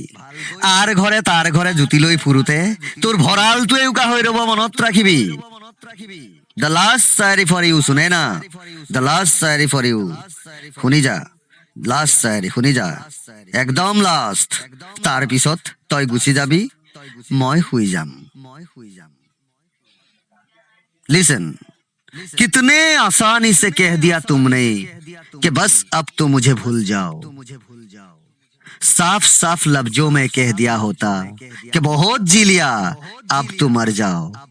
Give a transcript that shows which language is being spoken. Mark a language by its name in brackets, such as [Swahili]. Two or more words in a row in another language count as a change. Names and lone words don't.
[Assamese] আৰ ঘৰে তাৰ ঘৰে জুতি লৈ ফুৰোতে তোৰ ভঁৰালটোৱে উকা হৈ ৰব, মনত ৰাখিবি। [English] The last shayari for you [Hindi] सुने ना, [English] The last shayari for you. [Assamese] শুনি যা, লাষ্ট শায়ৰী শুনি যা, একদম লাষ্ট। তাৰ পিছত তই গুচি যাবি, মই শুই যাম। [Hindi] लिसन, कितने आसानी से कह दिया तुमने कि बस अब तो मुझे भूल जाओ। साफ साफ लफ्जों में कह दिया होता कि बहुत जी लिया, अब तो मर जाओ।